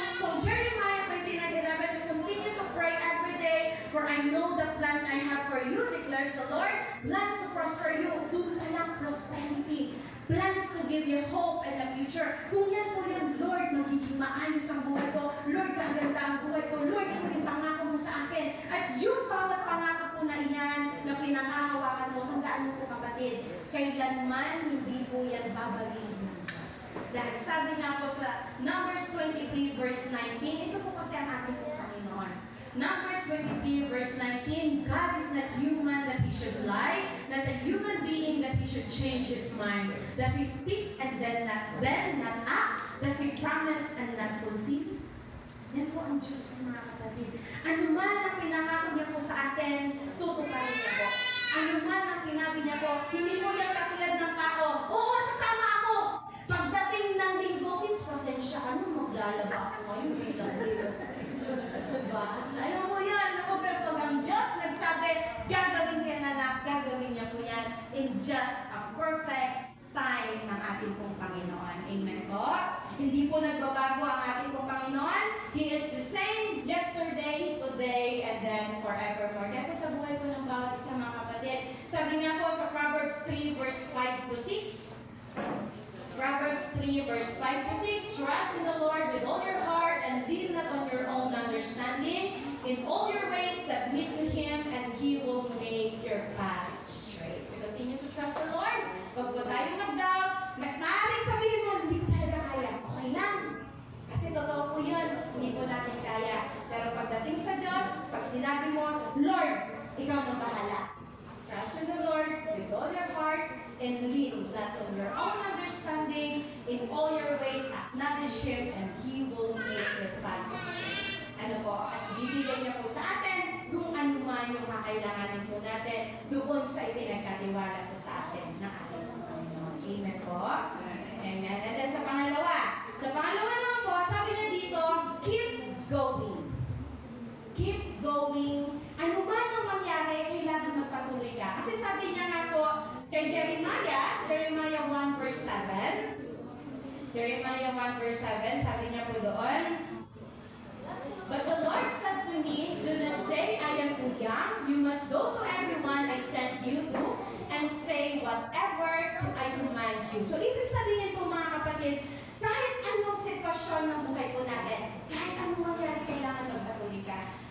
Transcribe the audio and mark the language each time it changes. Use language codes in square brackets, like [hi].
[en] Kung Jeremiah 29:11, continue to pray every day, for I know the plans I have for you, declares the Lord, plans to prosper you, [tl] doon pa lang [en] prosperity, plans to give you hope and a future. [tl] Kung yan po yung Lord, magiging maayos ang buhay ko, Lord, gaganda ang buhay ko, Lord, ito yung pangako mo sa akin. At yung bawat pangako po na iyan, na pinangahawakan mo, tandaan mo po kapatid, kailanman hindi po yan babagin ng Diyos. Dahil sabi nga po sa Numbers 23 verse 19, ito po kasi ang ating po Panginoon. [en] Numbers 23 verse 19, God is not human that He should lie, not a human being that He should change His mind. Does He speak and then not act? Does He promise and not fulfill? [tl] Yan po ang Diyos, mga kapatid. Ano man ang pinangako niya po sa atin, tutuparin niya po. Ano man ang sinabi niya po, hindi po yan katulad ng tao. Oo, sasama ako. Pagdating ng linggo, sis, pasensya ka nung maglalaba ako ngayon. Diba? Alam mo yan, pero pag ang Diyos nagsabi, gagawin niya na lang, gagawin niya po yan [en] in just a perfect time [tl] ng ating pong Panginoon. Amen po? Hindi po nagbabago ang ating pong Panginoon. [en] He is the same yesterday, today, and then forevermore. [tl] Kaya po sa buhay po ng bawat isa mga kapatid, sabi nga po [en] sa Proverbs 3 verse 5 to 6, Proverbs 3 verse 5 to 6, trust in the Lord with all your heart and lean not on your own understanding. In all your ways, submit to Him and He will make your paths straight. So continue to trust the Lord. [tl] Huwag po tayong mag-doubt. Maaaring sabihin mo, hindi ko talaga kaya. Okay lang. Kasi totoo po yun. Hindi po natin kaya. Pero pagdating sa Diyos, pag sinabi mo, Lord, Ikaw na bahala. [en] Trust in the Lord with all your heart and lean not on your own understanding. In all your ways, acknowledge Him and He will make your paths straight. [tl] Ano po? At bibigyan niya po sa atin kung ano man yung kakailanganin po natin doon sa ipinagkatiwala po sa atin ng ating Panginoon. Amen po? Amen. And then sa pangalawa naman po, sabi niya dito, [en] keep going. Keep going. [tl] Ano man ang mangyari, kailangan magpatuloy ka. Kasi sabi niya nga po kay Jeremiah 1 verse 7, Jeremiah 1 verse 7, sabi niya po doon, [en] but the Lord said to me, do not say I am too young. You must go to everyone I sent you to and say whatever I command you. [tl] So, ibig sabihin po mga kapatid, kahit anong sitwasyon ng buhay po natin, kahit anong mangyari, kailangan magpatuloy ka.